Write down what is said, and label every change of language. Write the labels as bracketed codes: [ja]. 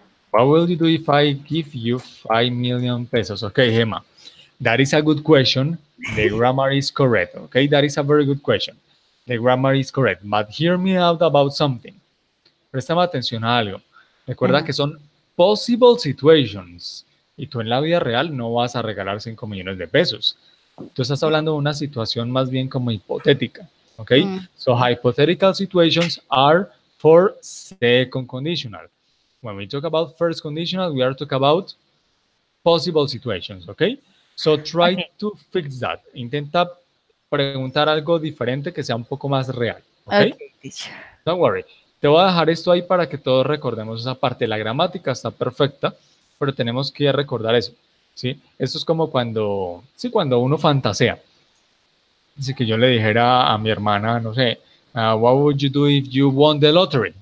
[en] What will you do if I give you 5 million pesos? Okay, Gemma, that is a good question. The grammar is correct. Okay, that is a very good question. The grammar is correct. But hear me out about something. [es] Préstame atención a algo. Recuerda Uh-huh. que son [en] possible situations. [es] Y tú en la vida real no vas a regalar 5 millones de pesos. Tú estás hablando de una situación más bien como hipotética. [en] Okay? Mm, So hypothetical situations are for second conditional. When we talk about first conditional, we are talking about possible situations, okay? So try okay. to fix that. [es] Intenta preguntar algo diferente que sea un poco más real, okay? [en] Okay, teacher. Don't worry. [es] Te voy a dejar esto ahí para que todos recordemos esa parte. La gramática está perfecta, pero tenemos que recordar eso, ¿sí? Esto es como cuando, sí, cuando uno fantasea. Así que yo le dijera a mi hermana, no sé, [en] what would you do if you won the lottery?